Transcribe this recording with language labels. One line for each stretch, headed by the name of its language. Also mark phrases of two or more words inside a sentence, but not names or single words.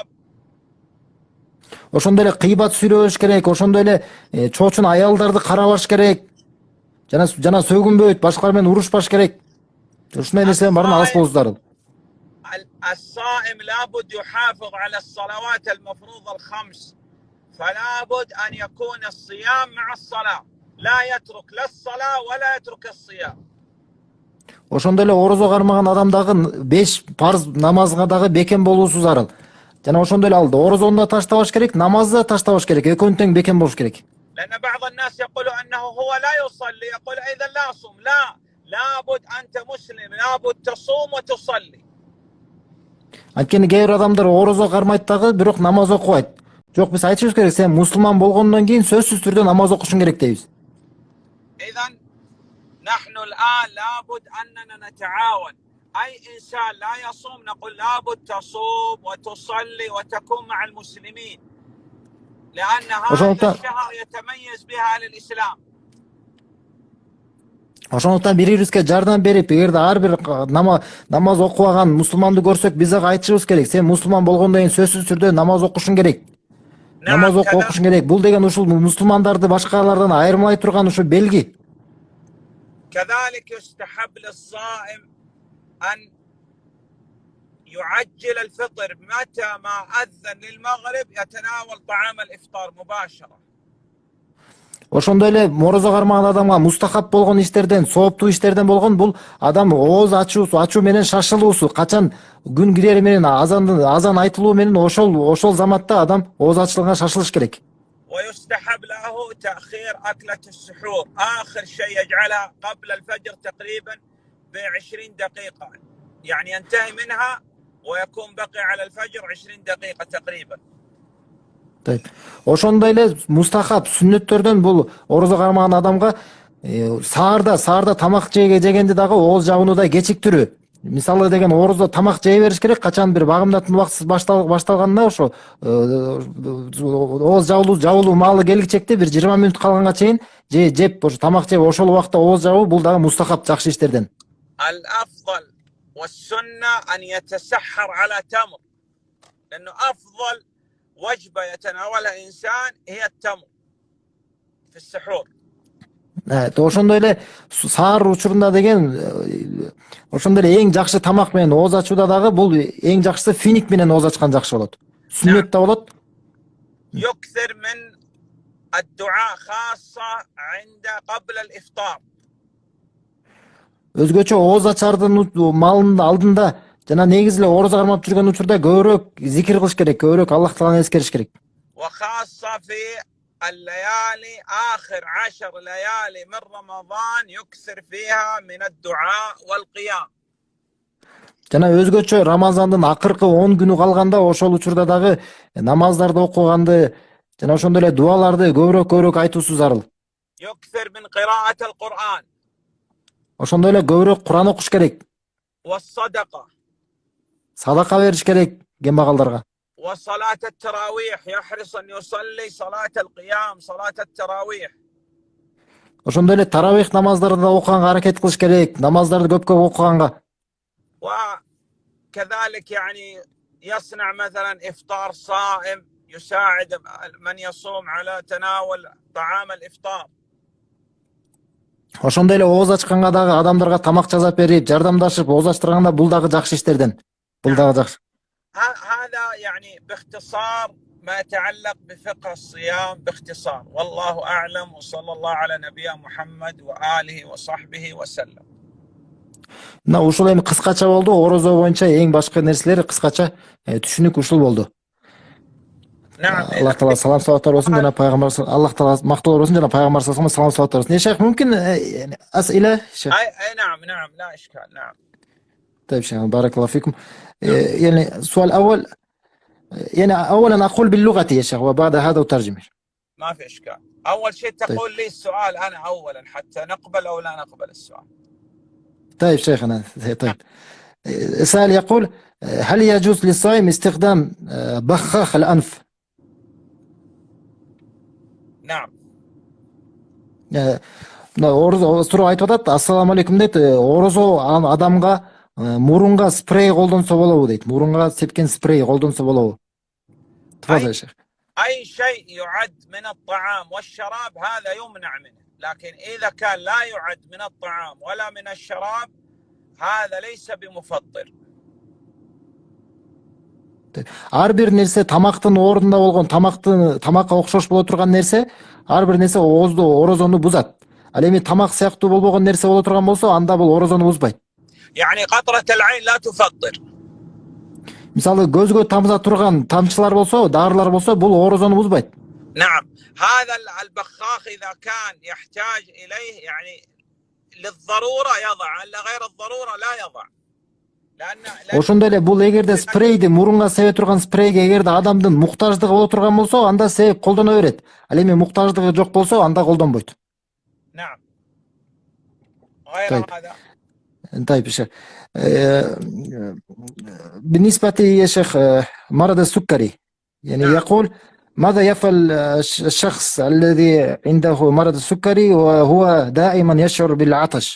Kyrgyz: Ошондой эле кыйбат сүйлөбөш керек, ошондой эле чоочун аялдарды карабаш керек. Жана сөгүнбөйт, башкалар менен урушпаш керек. Ушундай нерседен баарын алыс болуш зарыл.
Arabic: الصائم لابد يحافظ على الصلوات المفروضة الخمس، فلا بد أن يكون الصيام مع الصلاة، لا يترك لا الصلاة ولا يترك الصيام.
Kyrgyz: Ошондой эле орозо кармаган адам дагы 5 парз намазга дагы бекем болуусу зарыл. Жана ошондой эле ал орозону да таштабаш керек, намазды да таштабаш керек. Экөөнү тең бекем болуш керек.
Arabic: لأن بعض الناس يقول أنه هو لا يصلي، يقول إذا لا أصوم. لا، لابد أنت مسلم لابد تصوم وتصلي.
Kyrgyz: Анткени кээ бир адамдар орозо кармайт дагы, бирок намаз окубайт. Жок, биз айтышыбыз керек, сен мусулман болгондон кийин сөзсүз түрдө намаз окушуң керек дейбиз.
Arabic: إذا نحن الآن لابد أننا نتعاون. أي إنسان لا يصوم نقول لابد تصوم وتصلي وتكون مع المسلمين، لأن هذا الشهر يتميز بها الإسلام.
Kyrgyz: Ошондуктан бири-бирибизге жардам берип, эгерде ар бир намаз окубаган мусулманды көрсөк, биз ага айтышыбыз керек. Сен мусулман болгондон кийин сөзсүз түрдө намаз окушуң керек. Намаз окушуң керек. Бул деген ушул мусулмандарды башкалардан айырмалай турган ушу белги.
Arabic: كذلك يستحب للصائم أن يعجل الفطر، متى ما أذن للمغرب يتناول طعام الإفطار مباشرة.
Kyrgyz: Ошондой эле орозо кармаган адамга мустахап болгон иштерден, сооптуу иштерден болгон бул адам ооз ачуу менен шашылуусу, качан күн кирери менен азан айтылуу менен ошол заматта адам ооз ачылганга шашылыш керек.
Arabic: ويستحب له تأخير أكلة السحور، آخر شيء يجعلها قبل الفجر تقريبا ب20 دقيقة، يعني ينتهي منها ويكون بقي على الفجر 20 دقيقة تقريبا. Тайп.
Kyrgyz: Ошондой эле мустахаб сүннөттөрдөн бул орозо кармаган адамга саарда тамак жегенде дагы ооз жабынуудай кечиктирүү. Мисалы деген орозо тамак жей бериш керек, качан бир багымдатуу убактысы башталганда ошо ооз жабылуу маалы келгичекте бир 20 мүнөт калганга чейин жеп ошо тамак жеп ошол убакта ооз жабуу бул дагы мустахаб жакшы иштерден.
Arabic: الأفضل والسنة أن يتسحر على تمر، لأنه أفضل وجبة يتناولها الإنسان هي التمر في السحور.
Kyrgyz: Ошондой эле саар учурунда деген ошондой эле эң жакшы тамак менен ооз ачууда дагы бул эң жакшысы финик менен ооз ачкан жакшы болот. Сүннөт да болот.
Arabic: يكثر من الدعاء خاصة عند قبل الإفطار.
Kyrgyz: Өзгөчө ооз ачардын малынын алдында жана негизи эле орозо кармап жүргөн учурда көбүрөөк зикир кылыш керек, көбүрөөк Аллах Тааланы эскериш керек.
Arabic: وخاصة في الليالي آخر 10 ليالي من رمضان يكثر فيها من الدعاء والقيام.
Kyrgyz: Жана өзгөчө Рамазандын акыркы 10 күнү калганда ошол учурда дагы намаздарды окуганды жана ошондой эле дуаларды көбүрөөк айтуусу зарыл.
Arabic: يكثر من قراءة القرآن.
Kyrgyz: Ошондой эле көбүрөөк Куран окуш керек.
Arabic: والصدقة.
Kyrgyz: Садака бериш керек кембагалдарга.
Arabic: وصلاة التراويح يحرص أن يصلي صلاة القيام صلاة التراويح.
Kyrgyz: Ошондой эле таравих намаздарды да окуганга аракет кылыш керек, намаздарды көп окуганга.
Arabic: وكذلك يعني يصنع مثلا إفطار صائم، يساعد من يصوم على تناول طعام الإفطار.
Kyrgyz: Ошондой эле ооз ачканга дагы адамдарга тамак жасап берип, жардамдашып ооз ачтырганда бул дагы жакшы иштерден. Бул дагы жакшы.
Arabic: هذا يعني باختصار ما يتعلق بفقه الصيام باختصار، والله أعلم، وصلى الله على نبينا محمد وآله وصحبه وسلم.
Kyrgyz: Мына ушул эми кыскача болду. Орозо боюнча эң башкы нерселер кыскача түшүнүк ушул болду. Аллах Таала салам салаваттар болсун жана пайгамбар Аллах Таала мактоолор болсун жана пайгамбар салам салаваттар болсун.
Arabic: يا شيخ ممكن أسئلة شيخ؟ أي نعم لا إشكال. نعم. طيب شيخ بارك الله فيكم. يعني السؤال الأول، يعني أولا أقول باللغة يا شيخ وبعد هذا أترجم. ما في إشكال. أول شيء تقول لي السؤال أنا أولا حتى نقبل أو لا نقبل السؤال. طيب شيخنا. طيب السؤال يقول: هل يجوز للصائم استخدام بخاخ الأنف؟ نعم.
Kyrgyz: Орозо суроо айтып атат.
Arabic: السلام عليكم
Kyrgyz: дейт. Орозо адамга мурунга спрей колдонсо болобу дейт. Мурунга сепкен спрей колдонсо болобу?
Arabic: تفضل يا شيخ. أي شيء يعد من الطعام والشراب هذا يمنع منه، لكن إذا كان لا يعد من الطعام ولا من الشراب هذا ليس بمفطر.
Kyrgyz: Ар бир нерсе тамактын ордунда болгон, тамакка окшош боло турган нерсе, ар бир нерсе орозону бузат. Ал эми тамак сыяктуу болбогон нерсе боло турган болсо, анда бул орозону бузбайт.
Arabic: يعني قطرة العين لا تفطر.
Kyrgyz: Мисалы көзгө тамыза турган тамчылар болсо, дарылар болсо, бул орозону бузбайт.
Arabic: نعم. هذا البخاخ إذا كان يحتاج إليه يعني للضرورة يضع، لغير الضرورة لا يضع.
Kyrgyz: Ошондой эле бул эгерде спрейди мурунга себе турган спрейге эгерде адамдын муктаждыгы боло турган болсо, анда себеп колдоно берет. Ал эми муктаждыгы жок болсо, анда колдонбойт.
Arabic: نعم. غير هذا. طيب يا شيخ، بالنسبة يا شيخ مرض السكري، يعني يقول ماذا يفعل الشخص الذي عنده مرض السكري وهو دائما يشعر بالعطش؟